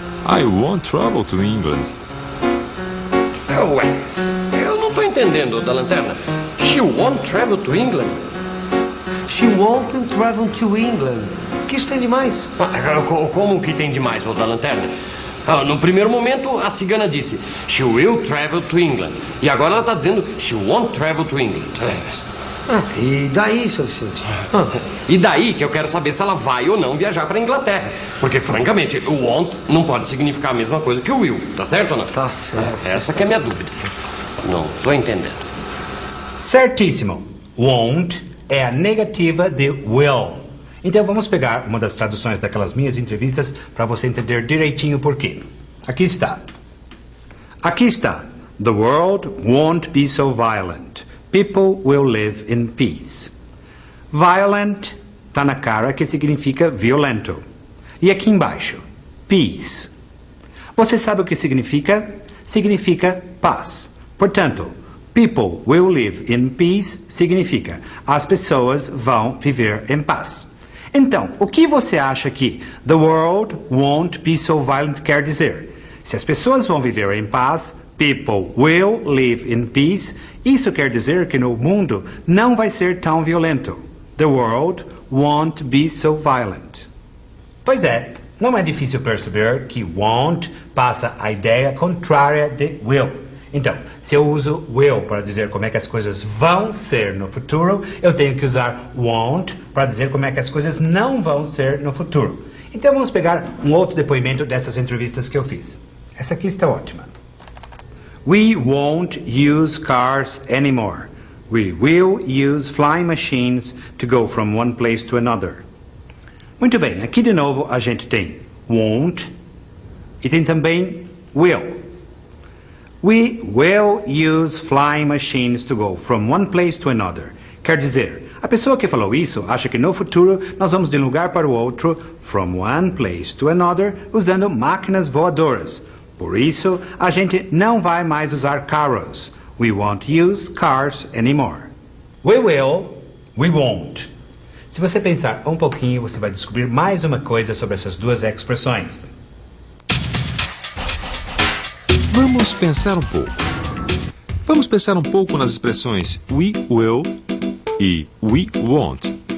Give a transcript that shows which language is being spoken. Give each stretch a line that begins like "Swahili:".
English: I won't travel to England.
Portuguese: Ué, eu não tô entendendo, da lanterna.
English: She won't travel to England? She won't travel to England.
Portuguese: O que isso tem de mais? Como que tem de mais, ô da lanterna? No primeiro momento, a cigana disse
English: She will travel to England.
Portuguese: E agora ela tá dizendo
English: She won't travel to England.
Portuguese: E daí, seu Vicente? E daí que eu quero saber se ela vai ou não viajar para Inglaterra. Porque, francamente, o won't não pode significar a mesma coisa que o will. Tá certo ou não? Tá certo. Essa que é a minha dúvida. Não tô entendendo. Certíssimo. Won't é a negativa de will. Então vamos pegar uma das traduções daquelas minhas entrevistas para você entender direitinho o porquê. Aqui está. Aqui está.
English: The world won't be so violent. People will live in peace.
Portuguese: Violent está na cara, que significa violento. E aqui embaixo, peace. Você sabe o que significa? Significa paz. Portanto,
English: people will live in peace
Portuguese: significa as pessoas vão viver em paz. Então, o que você acha que
English: the world won't be so violent
Portuguese: quer dizer? Se as pessoas vão viver em paz,
English: people will live in peace,
Portuguese: isso quer dizer que no mundo não vai ser tão violento.
English: The world won't be so violent.
Portuguese: Pois é, não é difícil perceber que won't passa a ideia contrária de will. Então, se eu uso will para dizer como é que as coisas vão ser no futuro, eu tenho que usar won't para dizer como é que as coisas não vão ser no futuro. Então vamos pegar um outro depoimento dessas entrevistas que eu fiz. Essa aqui está ótima.
English: We won't use cars anymore. We will use flying machines to go from one place to another.
Portuguese: Muito bem, aqui de novo a gente tem won't e tem também will.
English: We will use flying machines to go from one place to another.
Portuguese: Quer dizer, a pessoa que falou isso acha que no futuro nós vamos de um lugar para o outro,
English: from one place to another,
Portuguese: usando máquinas voadoras. Por isso, a gente não vai mais usar carros.
English: We won't use cars anymore. We will, we won't.
Portuguese: Se você pensar um pouquinho, você vai descobrir mais uma coisa sobre essas duas expressões. Vamos pensar um pouco. Vamos pensar um pouco nas expressões we will e we won't.